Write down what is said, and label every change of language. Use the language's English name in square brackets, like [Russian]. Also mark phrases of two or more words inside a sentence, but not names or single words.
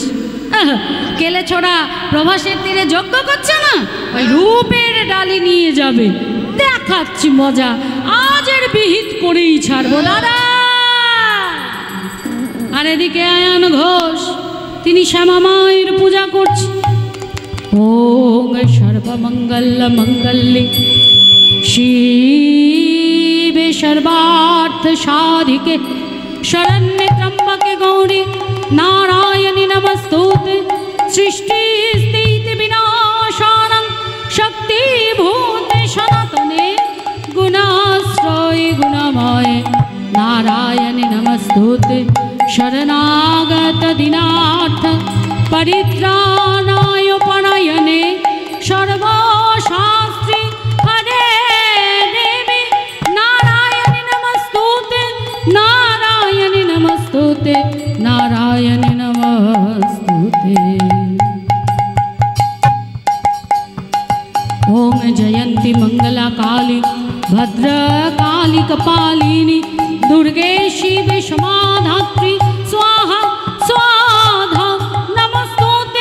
[Bangla] কেলে ছোড়া প্রভাসের তীরে যজ্ঞ করছে না, ওই রূপের ডালি নিয়ে যাবে, দেখাচ্ছি মজা, আজের বিহিত করেই ছাড়বো দাদা। আর এদিকে আয়ান ঘোষ, তিনি শ্যামা মায়ের পূজা করছে। [Sanskrit] ওং সর্বমঙ্গল মঙ্গলে শিবে সর্বার্থ সাধিকে শরণ্যে ত্র্যম্বকে গৌরী নারায়ণী নমস্তুতে। সৃষ্টি স্থিতি বিনাশানং শক্তিভূতে সনাতনে গুণাশ্রয় গুণময় নারায়ণী নমস্তুতে। শরণাগত দীনার্থ পরিত্রাণায় পরায়ণে সর্বশাস্ত্রে হরে দেবী নারায়ণী নমস্তুতে। নারায়ণী নমস্তুতে, নারায়ণী নমস্তুতে। ओम जयंती मंगला काली भद्रकाली कपालिनी दुर्गे शिवे समाधात्री स्वाहा स्वाहा नमस्तुते।